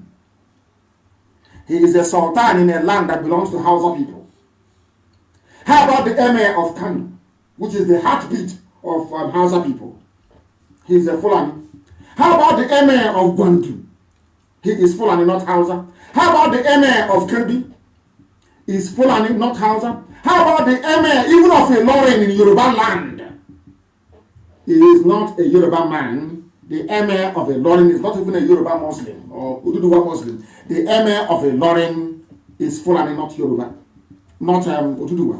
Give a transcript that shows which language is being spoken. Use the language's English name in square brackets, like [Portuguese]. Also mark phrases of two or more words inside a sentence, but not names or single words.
[English] He is a Sultan in a land that belongs to Hausa people. How about the Emir of Kano, which is the heartbeat of Hausa people? He is a Fulani. How about the Emir of Gwandu? He is Fulani, not Hausa. How about the Emir of Kirby? He is Fulani, not Hausa. How about the Emir even of Ilorin in Yoruba land? He is not a Yoruba man. The Emir of Ilorin is not even a Yoruba Muslim or Ududuwa Muslim. The Emir of Ilorin is Fulani, not Yoruba, not Ududuwa.